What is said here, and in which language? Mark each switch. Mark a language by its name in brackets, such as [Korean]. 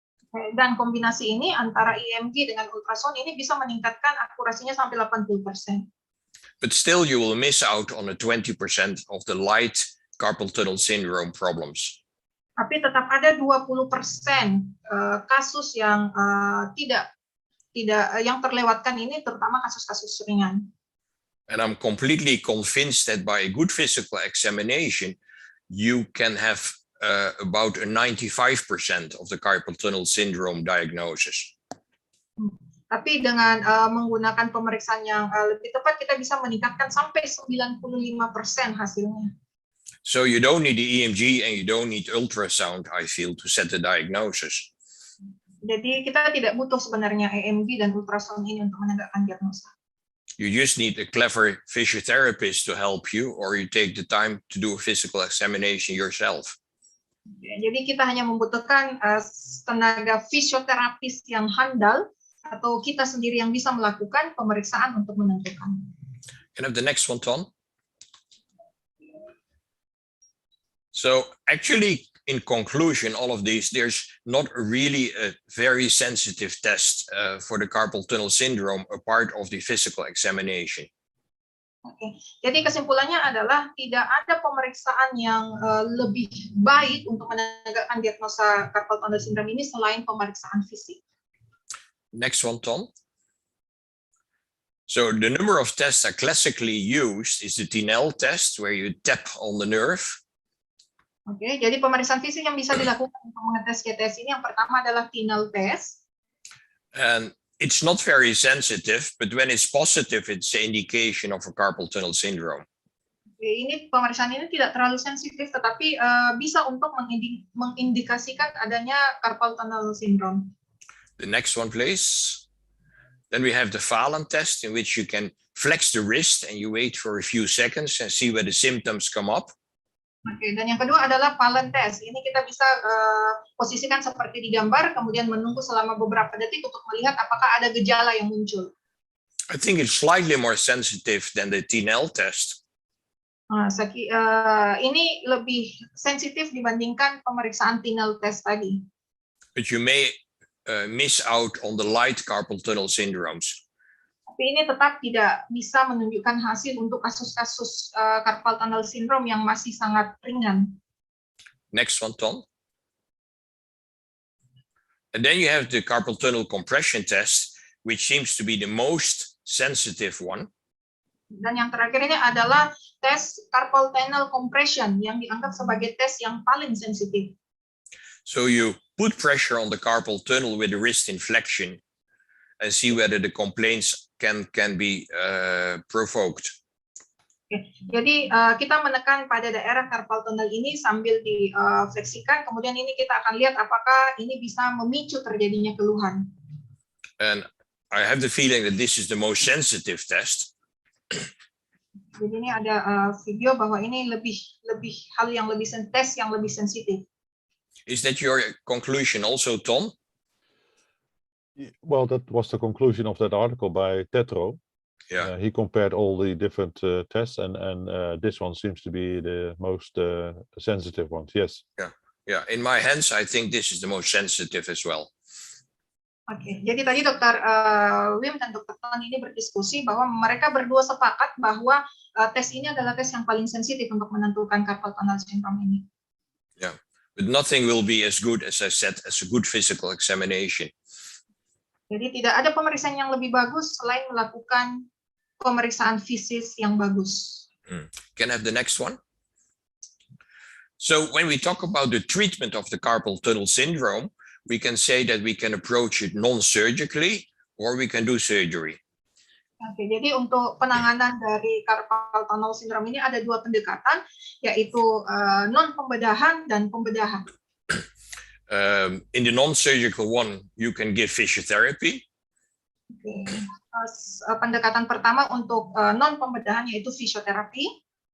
[Indonesian] Dan kombinasi ini antara EMG dengan ultrasound ini bisa meningkatkan akurasinya sampai 80%. [English] But still you will miss out on the 20% of the light carpal tunnel syndrome problems. [Indonesian] Tapi tetap ada 20% kasus yang tidak yang terlewatkan ini, terutama kasus-kasus ringan. [English] And I'm completely convinced that by a good physical examination, you can have about a 95% of the carpal tunnel syndrome diagnosis. [Indonesian] Tapi dengan menggunakan pemeriksaan yang lebih tepat, kita bisa meningkatkan sampai 95% hasilnya. [English] So you don't need the EMG and you don't need ultrasound, I feel, to set the diagnosis. [Indonesian] Jadi kita tidak butuh sebenarnya EMG dan ultrasound ini untuk menegakkan diagnosa. [English] You just need a clever physiotherapist to help you, or you take the time to do a physical examination yourself. [Indonesian] Jadi kita hanya membutuhkan tenaga fisioterapis yang handal, atau kita sendiri yang bisa melakukan pemeriksaan untuk menentukan. [English] Can I have the next one, Ton? So actually, in conclusion, all of these, there's not really a very sensitive test for the carpal tunnel syndrome, apart of the physical examination. [Indonesian] Oke, jadi kesimpulannya adalah tidak ada pemeriksaan yang lebih baik untuk menegakkan diagnosa carpal tunnel syndrome ini selain pemeriksaan fisik. [English] Next one, Tom. So the number of tests are classically used is the Tinel test, where you tap on the nerve. [Indonesian] Oke, jadi pemeriksaan fisik yang bisa dilakukan untuk mengetes CTS ini yang pertama adalah Tinel test. [English] And it's not very sensitive, but when it's positive, it's an indication of a carpal tunnel syndrome. [Indonesian] Oke, ini pemeriksaan ini tidak terlalu sensitif, tetapi bisa untuk mengindikasikan adanya carpal tunnel syndrome. [English] The next one, please. Then we have the Phalan test, in which you can flex the wrist and you wait for a few seconds and see where the symptoms come up. [Indonesian] Oke, dan yang kedua adalah Phalan test. Ini kita bisa posisikan seperti di gambar, kemudian menunggu selama beberapa detik untuk melihat apakah ada gejala yang muncul. [English] I think it's slightly more sensitive than the Tinel test. [Indonesian] Ini lebih sensitif dibandingkan pemeriksaan Tinel test tadi. [English] But you may miss out on the light carpal tunnel syndromes. [Indonesian] Tapi ini tetap tidak bisa menunjukkan hasil untuk kasus-kasus carpal tunnel syndrome yang masih sangat ringan. [English] Next one, Ton. And then you have the carpal tunnel compression test, which seems to be the most sensitive one. [Indonesian] Dan yang terakhir ini adalah tes carpal tunnel compression yang dianggap sebagai tes yang paling sensitif. [English] So you put pressure on the carpal tunnel with the wrist inflection and see whether the complaints can be provoked. [Indonesian] Jadi kita menekan pada daerah carpal tunnel ini sambil difleksikan, kemudian ini kita akan lihat apakah ini bisa memicu terjadinya keluhan. [English] And I have the feeling that this is the most sensitive test. [Indonesian] Jadi ini ada video bahwa ini lebih hal yang lebih tes yang lebih sensitif. [English] Is that your conclusion also, Tom? Well, that was the conclusion of that article by Tetro. Yeah. He compared all the different tests, and this one seems to be the most sensitive one. Yes. Yeah. In my hands, I think this is the most sensitive as well. [Indonesian] Oke, jadi tadi Dokter Wim dan Dokter Ton ini berdiskusi bahwa mereka berdua sepakat bahwa tes ini adalah tes yang paling sensitif untuk menentukan carpal tunnel syndrome ini. [English] Yeah, but nothing will be as good, as I said, as a good physical examination. [Indonesian] Jadi tidak ada pemeriksaan yang lebih bagus selain melakukan pemeriksaan fisik yang bagus. [English] Can I have the next one? So when we talk about the treatment of the carpal tunnel syndrome, we can say that we can approach it non-surgically or we can do surgery. [Indonesian] Oke, jadi untuk penanganan dari carpal tunnel syndrome ini ada dua pendekatan, yaitu non-pembedahan dan pembedahan. [English] In the non-surgical one, you can give physiotherapy. Oke. [Indonesian] Pendekatan pertama untuk non-pembedahan yaitu fisioterapi.